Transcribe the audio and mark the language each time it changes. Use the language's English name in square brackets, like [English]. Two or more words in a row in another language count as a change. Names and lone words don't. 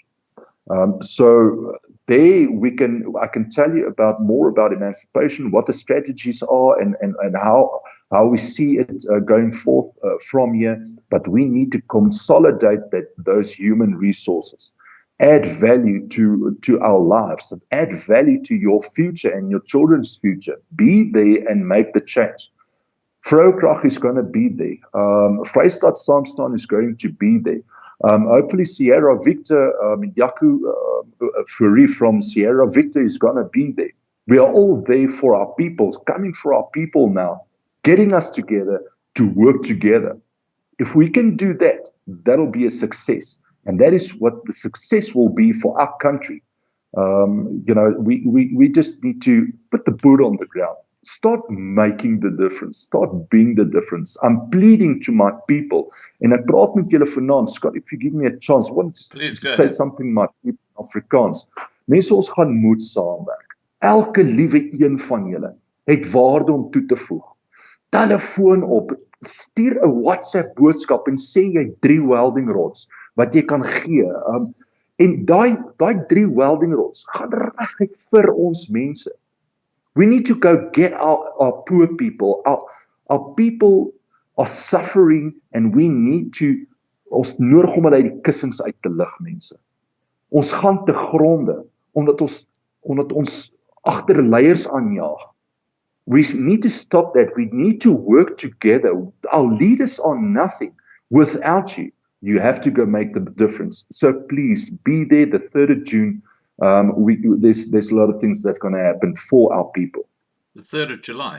[English] So there I can tell you more about emancipation, what the strategies are, and how we see it going forth from here. But we need to consolidate those human resources, add value to our lives, and add value to your future and your children's future. Be there and make the change. Vrou is going to be there. Vrystaat Saamstaan is going to be there. Hopefully Sierra Victor, Yaku Fourie from Sierra Victor is going to be there. We are all there for our people, coming for our people now, getting us together to work together. If we can do that, that'll be a success. And that is what the success will be for our country. We just need to put the boot on the ground. Start making the difference. Start being the difference. I'm pleading to my people. [Afrikaans] And ek praat met julle vanaand, [English] Scott, if you give me a chance, I want to say something my people in Afrikaans. [Afrikaans] Mense, ons gaan moet saamwerk. Elke liewe een van julle het waarde om toe te voeg. Telefoon op, stuur 'n WhatsApp boodskap en sê jy 3 [English] welding rods [Afrikaans] wat jy kan gee. En daai 3 [English] welding rods [Afrikaans] gaan reguit vir ons mense. [English] We need to go get our poor people. Our people are suffering, and we need to, [Afrikaans] ons nodig om hulle uit die kussings uit te lig, mense. Ons gaan te gronde, omdat ons agter leiers aanjaag. [English] We need to stop that. We need to work together. Our leaders are nothing without you. You have to go make the difference. So please be there the 3rd of June. There's a lot of things that's going to happen for our people. The 3rd of July.